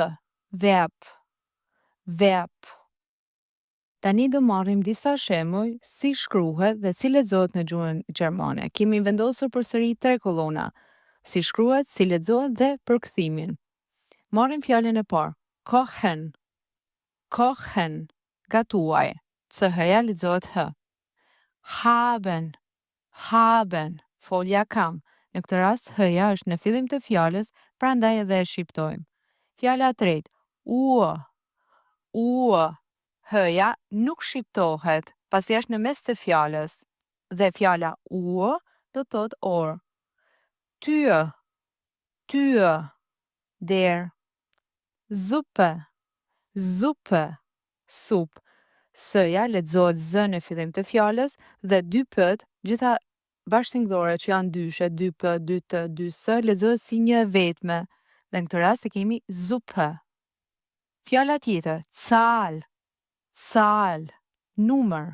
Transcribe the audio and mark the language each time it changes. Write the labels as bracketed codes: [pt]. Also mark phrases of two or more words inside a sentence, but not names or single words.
[de] Verb, verb. [sq] Tani do marrim disa shembuj si shkruhet dhe si lexohet në gjuhën gjermane. Kemi vendosur përsëri 3 kolona, si shkruhet, si lexohet dhe përkthimin. Marrim fjalën e parë, [de] kochen, kochen, [sq] gatuaj. Ch-ja lexohet h. [de] Haben, haben, [sq] folja kam. Në këtë rast h-ja është në fillim të fjalës, prandaj edhe e shqiptojmë. Fjala e tretë, [de] Uhr, Uhr. [sq] H-ja nuk shqiptohet, pasi është në mes të fjalës. Dhe fjala Uhr do thot orë. [de] Tür, tür, der. Suppe, suppe, sup. [sq] S-ja lexohet z në fillim të fjalës dhe 2 p-t, gjitha bashkëtingëllore që janë dyshe, 2 p, 2 t, 2 s, lexohet si një vetme. Dhe në këtë rast e kemi Suppe. Fjala tjetër, [de] Zahl, Zahl, [sq] numër.